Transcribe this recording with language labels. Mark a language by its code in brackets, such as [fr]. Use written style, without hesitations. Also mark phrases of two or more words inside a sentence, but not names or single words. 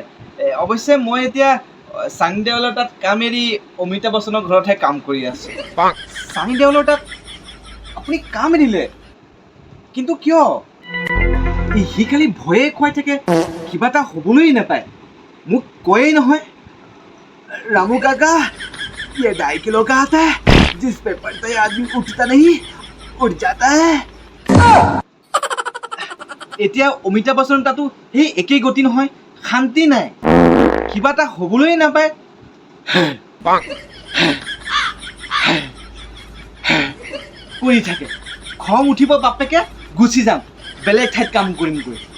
[as] অৱশ্যে মই এতিয়া ছানী দেওলৰ তাত কাম এৰি অমিতাভ বচ্চনৰ ঘৰতহে কাম কৰি আছোঁ। ছানী দেওলৰ তাত আপুনি কাম এৰিলে? কিন্তু কিয়? সি খালি ভয়ে খুৱাই থাকে, কিবা এটা হ'বলৈ নাপায়। মোক কয়েই নহয়, ৰামু কাকা [hi] ये 2.5 किलो का आता है, जिस पे पड़ता है आदमी उठता नहीं, उठ जाता है। [as] এতিয়া অমিতাভ বচ্চন তাতো সেই একেই গতি নহয়, শান্তি নাই, কিবা এটা হ'বলৈ নাপায়। কৰি থাকে। খং উঠিব বাপেকে, গুচি যাম, বেলেগ ঠাইত কাম কৰিমগৈ।